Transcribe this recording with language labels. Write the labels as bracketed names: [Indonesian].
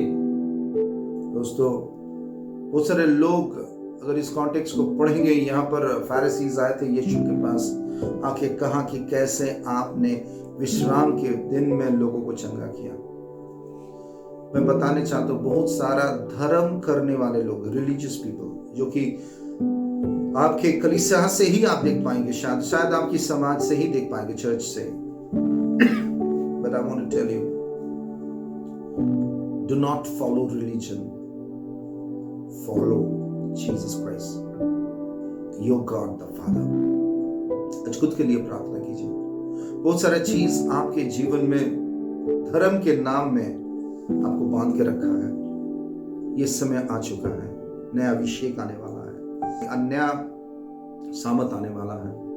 [Hindi] दोस्तों, बहुत सारे लोग अगर इस कॉन्टेक्स्ट को पढ़ेंगे, यहाँ पर फैरिसीज आए थे यीशु के पास, आके कहा कि कैसे आपने विश्राम के दिन में लोगों को चंगा किया। मैं बताने चाहता हूँ, बहुत सारा धर्म करने वाले लोग, [English] religious people, [Hindi] जो कि आपके कलीसिया से ही आप देख पाएंगे, शायद आपकी समाज से ही देख पाएंगे, चर्च से। [English] But I want to tell you, do not follow religion, follow Jesus Christ, your God the Father. [Hindi] आज खुद के लिए प्रार्थना कीजिए। बहुत सारा चीज आपके जीवन में धर्म के नाम में आपको बांध के रखा है। ये समय आ चुका है। नया अभिषेक आने वाला है, नया सामत आने वाला है।